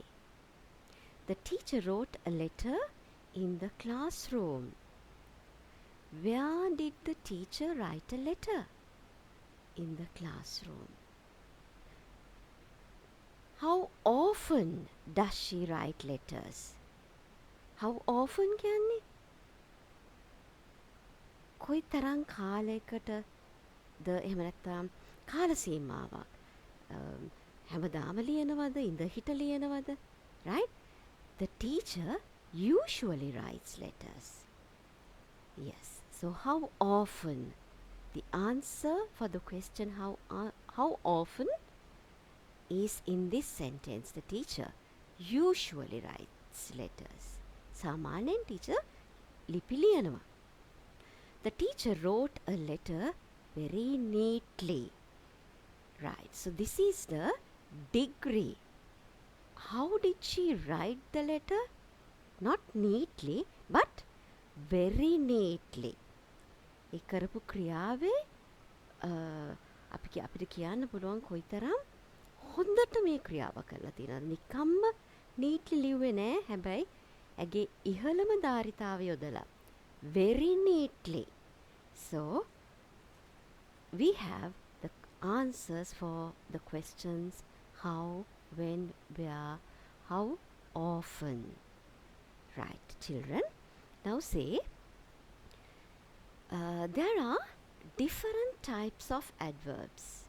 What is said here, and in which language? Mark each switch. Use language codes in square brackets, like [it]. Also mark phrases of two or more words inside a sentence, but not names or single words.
[en] The teacher wrote a letter in the classroom. Where did the teacher write a letter? In the classroom. How often does she write letters? How often කියන්නේ? [si] කොයි තරම් කාලයකටද එහෙම නැත්නම් කාල සීමාවක් හැමදාම ලියනවද ඉඳ හිට ලියනවද? [en] Right? The teacher usually writes letters. Yes. So how often? The answer for the question how often is in this sentence. The teacher usually writes letters. [si] සාමාන්‍යයෙන් teacher ලිපි ලියනවා. [en] The teacher wrote a letter very neatly. Right. So this is the degree. How did she write the letter? Not neatly, but very neatly. [si] ඒ කරපු ක්‍රියාවේ අපිට කියන්න පුළුවන් කොයිතරම් හොඳට මේ ක්‍රියාව කරලා තියෙනවද. නිකම්ම neatly ලිව්වේ නෑ. හැබැයි ඇගේ ඉහළම ධාරිතාව යොදලා [en] very neatly. So we have the answers for the questions how, when, where, how often. Right, children. Now say there are different types of adverbs.